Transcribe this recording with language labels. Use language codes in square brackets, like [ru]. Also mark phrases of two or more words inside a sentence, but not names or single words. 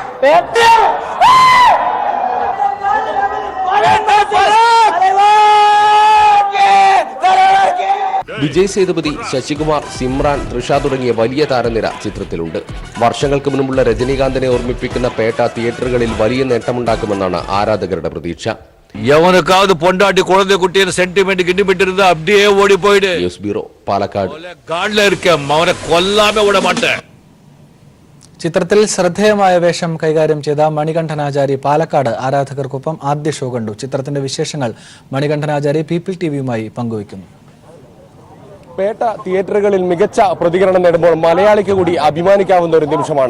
[ml] വിജയ് സേതുപതി, ശശികുമാർ, സിമ്രാൻ, തൃഷ തുടങ്ങിയ വലിയ താരനിര ചിത്രത്തിലുണ്ട്. വർഷങ്ങൾക്ക് മുൻപുള്ള രജനീകാന്തിനെ ഓർമ്മിപ്പിക്കുന്ന പേട്ട തിയേറ്ററുകളിൽ വലിയ നേട്ടമുണ്ടാക്കുമെന്നാണ് ആരാധകരുടെ പ്രതീക്ഷ. [ta] எவனுக்காவது பொண்டாட்டி குழந்தை குட்டின்னு சென்டிமெண்ட் கிண்டிமெண்ட் இருந்தா அப்படியே ஓடி போயிடு. [ml] ന്യൂസ് ബ്യൂറോ, പാലക്കാട്. [ta] காட்ல இருக்கேன், அவனை கொல்லாம விட மாட்டேன். [ml] ചിത്രത്തിൽ ശ്രദ്ധേയമായ വേഷം കൈകാര്യം ചെയ്ത മണികണ്ഠനാചാരി പാലക്കാട് ആരാധകർക്കൊപ്പം ആദ്യ ഷോ കണ്ടു. ചിത്രത്തിന്റെ വിശേഷങ്ങൾ മണികണ്ഠനാചാരി പീപ്പിൾ ടിവിയുമായി പങ്കുവയ്ക്കുന്നു. പേട്ട തിയേറ്ററുകളിൽ മികച്ച പ്രതികരണം നേടുമ്പോൾ മലയാളിക്ക് കൂടി അഭിമാനിക്കാവുന്ന ഒരു നിമിഷമാണ്.